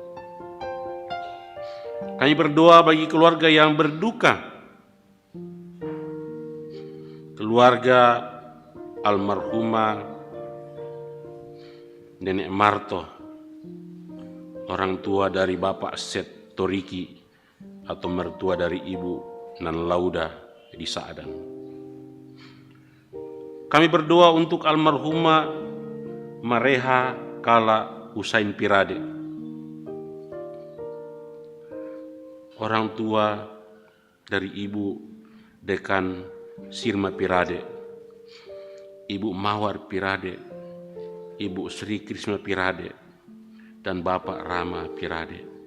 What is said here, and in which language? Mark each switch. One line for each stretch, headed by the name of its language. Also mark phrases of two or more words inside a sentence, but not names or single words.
Indonesian: Kami berdoa bagi keluarga yang berduka, keluarga almarhumah Nenek Marto, orang tua dari Bapak Set Toriki atau mertua dari Ibu Nan Lauda di Sadang. Kami berdoa untuk almarhumah Mareha Kala Usain Pirade, orang tua dari Ibu Dekan Sirma Pirade, Ibu Mawar Pirade, Ibu Sri Krisma Pirade, dan Bapak Rama Pirade.